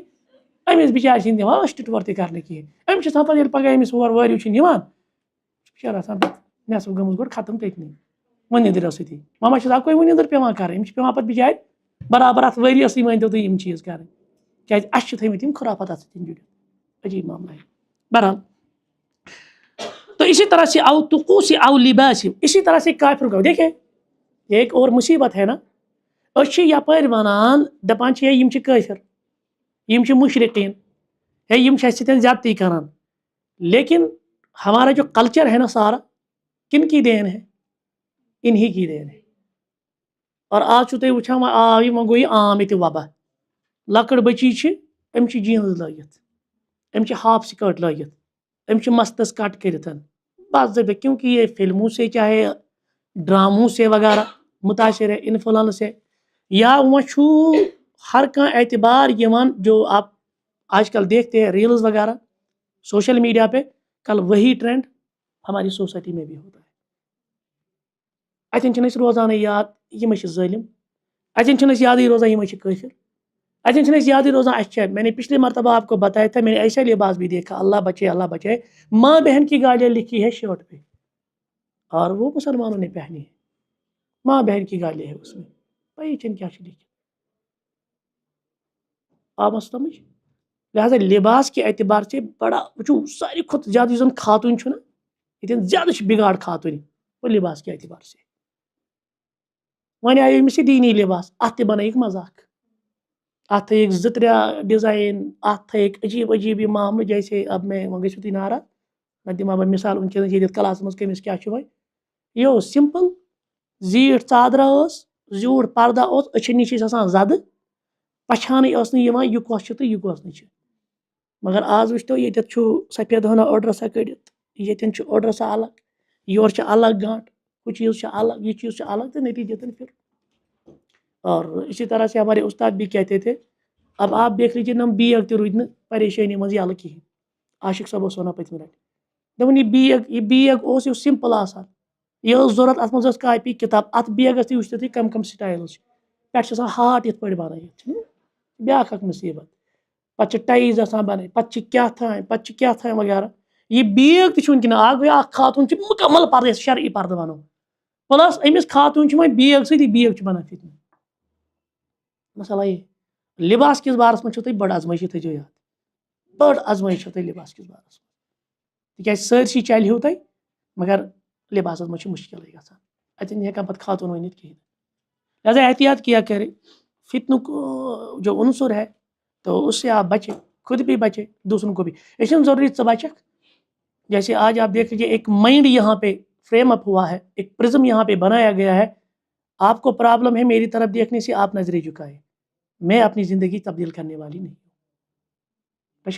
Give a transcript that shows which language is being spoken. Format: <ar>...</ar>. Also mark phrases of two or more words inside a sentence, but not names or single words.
<ks>أمِس بِچارِ چھِنہٕ دِوان أچھ ٹِٹوَر تہِ کرنہٕ کِہیٖنۍ. أمِس چھِ آسان پتہٕ ییٚلہِ پگاہ أمِس ہور وٲرِو چھِ نِوان بِچار آسان نٮ۪صٕف گٔمٕژ گۄڈٕ ختم تٔتنٕے وۄنۍ نیٚنٛدٕرو سۭتی. مما چھِس اکوے وۄنۍ نیٚنٛدٕر پیٚوان کَرٕنۍ. أمِس چھِ پیٚوان پتہٕ بِچارِ برابر اتھ ؤریَسٕے مٲنۍتو تُہۍ یِم چیٖز کَرٕنۍ کیٛازِ اَسہِ چھِ تھٲیمٕتۍ یِم خُرافات اَتھ سۭتۍ جُڑِتھ.</ks> <ur>عجیٖب معاملہ ہے. بہرحال تو اسی طرح سے او طقوس او لباس اسی طرح سے کافر کو دیکھیں ایک اور مصیبت ہے نا.</ur> <ks>أسۍ چھِ یپٲرۍ وَنان دپان چھِ ہے یِم چھِ کٲفر یِم چھِ مشرقین ہے یِم چھِ اَسہِ سۭتۍ زیادتی کران.</ks> <ur>لیکن ہمارا جو کلچر ہے نا سارا کن کی دین ہے انہی کی دین ہے.</ur> <ks>اور آج چھو تُہۍ وٕچھان وۄنۍ آو یہِ وۄنۍ گوٚو یہِ عام ییٚتہِ وبا. لۄکٕٹ بٔچی چھِ أمِس چھِ جیٖنٕز لٲگِتھ أمِس چھِ ہاف سکٲٹ لٲگِتھ أمِس چھِ مستس کٹ کٔرِتھ باضٲبطہ</ks> <ur>کیونکہ یہ فلموں سے چاہے ڈراموں سے وغیرہ متاثر ہے انفلوئنس ہے یا وہ</ur> <ks>چھو ہر کانٛہہ اعتبار یوان</ks> <ur>جو آپ آج کل دیکھتے ہیں ریلز وغیرہ</ur> <en>social media</en> <ur>پہ کل وہی ٹرینڈ ہماری سوسائٹی میں بھی ہوتا ہے.</ur> <ks>اتن چھِنہٕ أسۍ روزانٕے یاد یِم چھِ ظٲلم اتن چھِنہٕ أسۍ یادٕے روزان یِم چھِ کٲفر اتن چھِنہٕ أسۍ یادٕے روزان اَسہِ چھِ</ks> <ur>میں نے پچھلے مرتبہ آپ کو بتایا تھا میں نے ایسا لباس بھی دیکھا اللہ بچے ماں بہن کی گالیاں لکھی ہے شرٹ پہ اور وہ مسلمانوں نے پہنی ہے. ماں بہن کی گالیاں ہے اس میں</ur> <ks>پائی چھنہٕ کیٛاہ چھِ لیکھِتھ. آو سمجھ. لہٰذا</ks> <ur>لباس کے اعتبار سے بڑا</ur> <ks>وٕچھو ساروی کھۄتہٕ زیادٕ یُس زن خاتون چھُ نا ییٚتٮ۪ن زیادٕ چھُ بگاڑ خاتون</ks> <ur>وہ لباس کے اعتبار سے.</ur> <ks>وۄنۍ آیہِ أمِس یہِ دیٖنی لباس اتھ تہِ بنٲیِکھ مذاق اتھ تھٲیِکھ 2-3 ڈِزاین اتھ تھٲیِکھ عجیٖب عجیٖب یہِ معاملہٕ</ks> <ur>جیسے اب میں</ur> <ks>وۄنۍ گٔژھِو تُہۍ ناراض نہ دِمہٕ ہا بہٕ مثال وٕنکیٚنس ییٚتٮ۪تھ کلاسس منٛز کٔمِس کیٛاہ چھُ وۄنۍ یہِ اوس سمپل زیٖٹھ ژادرا ٲس زیوٗٹھ پردہ اوس أچھن نِش ٲسۍ آسان زدٕ پچھانٕے ٲس نہٕ یِوان یہِ کۄس چھِ تہٕ یہِ کۄس نہٕ چھِ. مگر آز وٕچھتو ییٚتٮ۪تھ چھُ سفید ہٲنہ اوٚڑ رژھا کٔڑِتھ ییٚتٮ۪ن چھُ اوٚڑ رژھا الگ یورٕ چھِ الگ گانٹ ہُہ چیٖز چھُ الگ یہ چیٖز چھُ الگ تہٕ نتیجتاً پھر.</ks> <ur>اور اسی طرح سے ہمارے استاد بھی کہتے تھے اب آپ دیکھ لیجیے</ur> <ks>نم بیگ تہِ روٗدۍ نہٕ پریشٲنی منٛز یَلہٕ کِہیٖنۍ. عاشق صٲب اوس وَنان پٔتمہِ لٹہِ دوٚپُن یہِ بیگ اوس یہِ اوس سمپل آسان یہِ ٲس ضوٚرتھ اَتھ منٛز ٲس کاپی کِتاب اَتھ بیگس تہِ وٕچھتو تُہۍ کم سٹایلٕز چھِ پٮ۪ٹھ چھِ آسان ہاٹ یِتھ پٲٹھۍ بنٲیِتھ چھُنہ بیٛاکھ اکھ مُصیبت. پتہٕ چھِ ٹایز آسان بنٲیِتھ پتہٕ چھِ کیٛاہ تھام وغیرہ. یہِ بیگ تہِ چھُ وٕنکیٚن اکھ گٔے اکھ خاتوٗن چھِ مُکمل پردٕ یَتھ شرعی پردٕ وَنو پٕلس أمِس خاتوٗن چھُ وۄنۍ بیگ سۭتی بیگ چھُ بنان فِتنہٕ. مسئلہ یہ لباس کس بارس منٛز چھو تُہۍ بٔڑ ازمٲیشی تھٲیزیو یاد بٔڑ ازمٲیش چھو تۄہہِ لباس کس بارس منٛز تِکیٛازِ سٲرسٕے چلہِ تۄہہِ مگر لباسس منٛز چھِ مُشکلٕے گژھان اتٮ۪ن ہٮ۪کان پتہٕ خاتوٗن ؤنِتھ کِہیٖنۍ.</ks> <ur>لہٰذا احتیاط کیا کرے فتنُک جو عنصر ہے تو اس سے آپ بچے خود بھی بچے دوسروں کو بھی.</ur> <ks>یہ چھُنہٕ ضروری ژٕ بچکھ</ks> <ur>جیسے آج آپ دیکھ لیجیے ایک مائنڈ یہاں پہ فریم اپ ہوا ہے ایک پرزم یہاں پہ بنایا گیا ہے. آپ کو پرابلم ہے میری طرف دیکھنے سے آپ نظریں جھکائے میں اپنی زندگی تبدیل کرنے والی نہیں ہوں.</ur>